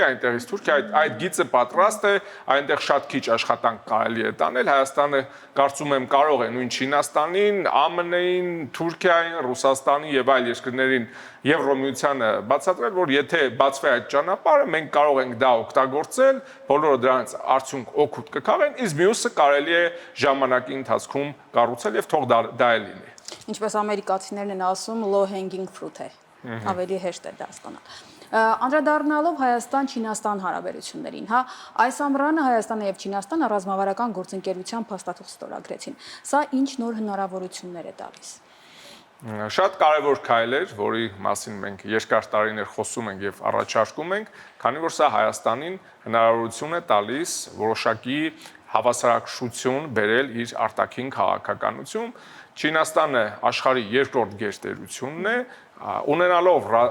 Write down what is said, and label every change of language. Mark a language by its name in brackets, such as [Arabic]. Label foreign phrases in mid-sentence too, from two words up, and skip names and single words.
[Armenian] այնտեղից Թուրքիա, այդ գիծը պատրաստ է, այնտեղ շատ քիչ աշխատանք կարելի է տանել, Հայաստանը կարծում եմ կարող է նույն Չինաստանին, ԱՄՆ-ին, Թուրքիային, Ռուսաստանին եւ այլ երկրներին Եվրոմիությանը բացատրել, որ եթե բացվի այդ ճանապարհը, մենք կարող ենք դա օգտագործել, բոլորը դրանից արդյունք օգուտ կքաղեն, իսկ մյուսը կարելի է ժամանակի ընթացքում կառուցել եւ թող դա է լինի։ Ինչպես ամերիկացիներն են ասում, [English] low hanging fruit [Armenian] է։ Ավելի հեշտ է դա ստանալ։ Անդրադառնալով Հայաստան-Չինաստան հարաբերություններին, հա, այս ամռանը Հայաստանը եւ Չինաստանը ռազմավարական գործընկերության փաստաթուղթ ստորագրեցին։ Սա ինչ նոր հնարավորություններ է տալիս։ Շատ կարևոր քայլ էր, որի մասին մենք երկար տարիներ խոսում ենք եւ առաջարկում ենք, քանի որ սա Հայաստանին հնարավորություն է տալիս որոշակի հավասարակշռություն բերել իր արտաքին քաղաքականություն։ Չինաստանը աշխարհի երկրորդ գերտերությունն է, ունենալով